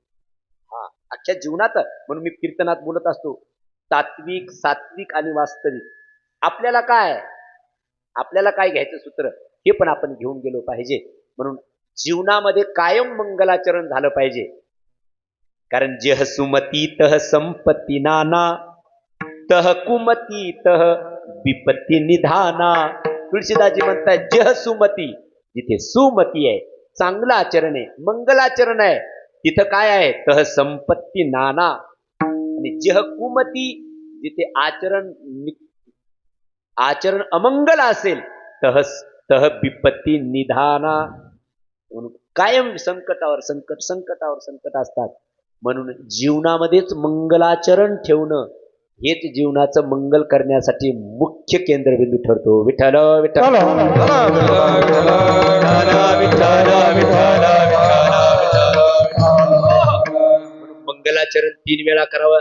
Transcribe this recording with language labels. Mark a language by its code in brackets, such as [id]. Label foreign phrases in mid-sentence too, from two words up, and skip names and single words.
[mr] हा, अख्ख्या जीवनात. म्हणून मी कीर्तनात बोलत असतो, तात्विक, सात्विक आणि वास्तविक. आपल्याला काय घ्यायचं सूत्र हे पण आपण घेऊन गेलो पाहिजे. म्हणून जीवनामध्ये कायम मंगलाचरण झालं पाहिजे. [awa] कारण जेह सुमती तह संपत्ती नाना, तह कुमती तह विपत्ती निधाना. [mr] तुळशीदासजी म्हणतात [awa] जेह सुमती, [mr] जिथे सुमती आहे, चांगलं आचरण आहे, मंगलाचरण आहे, तिथं काय आहे? [awa] तह संपत्ती नाना. [mr] आणि [awa] जेह कुमती, [mr] जिथे आचरण अमंगल असेल, [awa] तह विपत्ती निधाना. [mr] म्हणून कायम संकटावर संकट असतात. म्हणून जीवनामध्येच मंगलाचरण ठेवणं हेच जीवनाचं मंगल करण्यासाठी मुख्य केंद्रबिंदू ठरतो. विठ्ठल विठ्ठल मंगलाचरण 3 वेळा करावं.